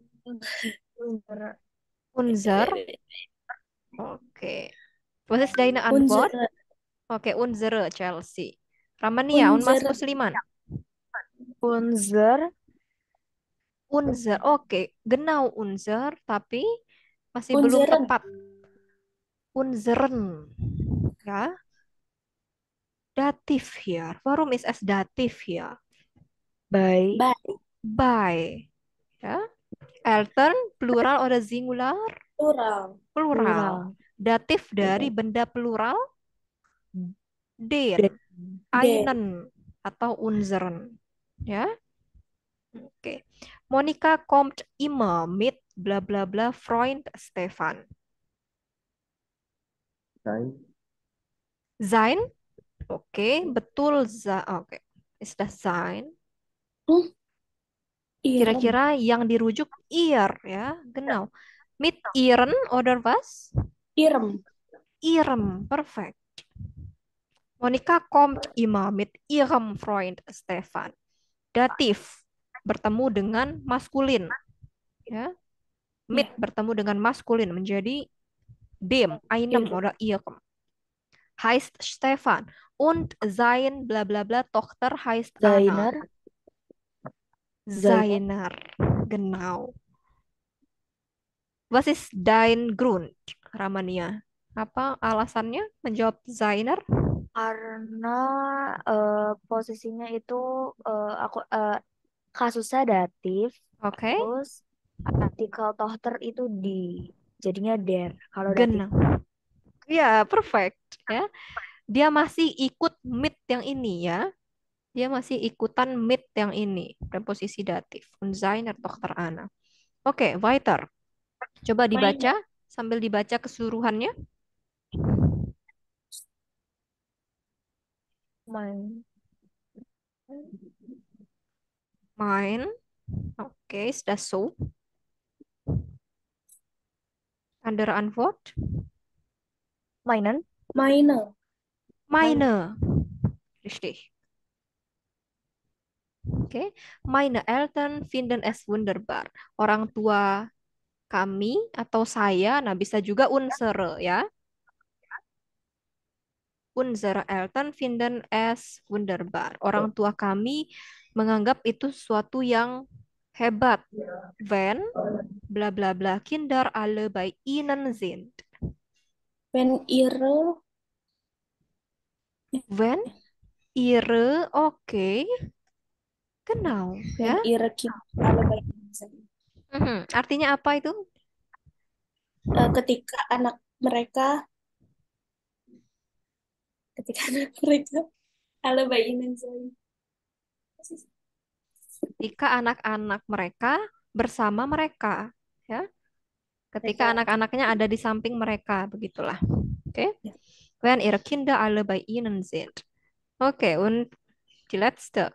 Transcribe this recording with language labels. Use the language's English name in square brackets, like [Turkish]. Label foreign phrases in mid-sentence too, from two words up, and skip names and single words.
[German] Unser. Oke. Was ist deine Antwort? Oke, unsere Chelsea. Ramania, Unmas Musliman. Unser. Unser. Oke, genau unser, [Indonesian] tapi masih belum [German] Unseren. tepat. Unseren. Ja. Dativ hier. Warum ist es dativ hier? By. By. Ja. Eltern, plural oder singular? Plural. Plural. [Indonesian] Datif dari benda plural den, [German] Den. einen atau unseren. Ya. Oke. Monica kommt immer mit bla bla bla Freund Stefan. Sein. Sein? [Indonesian] Oke, betul oke. [German] Ist das sein? Hmm, irem. [Indonesian] Kira-kira yang dirujuk ihr ya, genau. [German] Mit ihren oder was? Irem. Ihrem, perfect. Monika kommt immer mit ihrem Freund Stefan. [Indonesian] Datif bertemu dengan maskulin, ya. [German] Mit [Indonesian] Ya. bertemu dengan maskulin menjadi [German] dem, einem Irem. oder ihrem. Heißt Stefan und sein bla bla bla Tochter heißt Anna. Zainer. Zainer. Seiner, genau. Was ist dein Grund, Ramania? [Indonesian] Apa alasannya menjawab Zainer? Karena posisinya itu aku kasusnya datif, Oke, terus artikel tochter itu di, jadinya der. Kalau datif. [German] genau. Ya, perfect. [Indonesian] Ya, dia masih ikut mit yang ini ya. Dia masih ikutan mit yang ini, preposisi datif. [German] Und seiner Tochter Anna. Oke, weiter. [Indonesian] Coba [German] Main. [Indonesian] dibaca sambil dibaca keseluruhannya. [German] Main. Main. Oke, ist das so? Andere Antwort? Mainan. Meine. Meine. Richtig. Oke. Meine Eltern finden es wunderbar. [Indonesian] Orang tua kami atau saya, nah bisa juga unsere ya. [German] Unsere Eltern finden es wunderbar. [Indonesian] Orang tua kami menganggap itu sesuatu yang hebat. [German] Wenn bla bla bla Kinder alle bei ihnen sind. Wenn ihre. Wenn ihre, oke, genau Wenn [Indonesian] ya. [German] ihre Kinder alle bei ihnen sind. [Indonesian] Artinya apa itu? Ketika anak mereka. Ketika anak mereka [German] alle bei ihnen sind. [Indonesian] Ketika anak-anak mereka bersama mereka, ya. Ketika Mereka. anak-anaknya ada di samping mereka, begitulah. Oke. Ya. [German] Wenn ihre Kinder alle bei ihnen sind. Okay, und die letzte.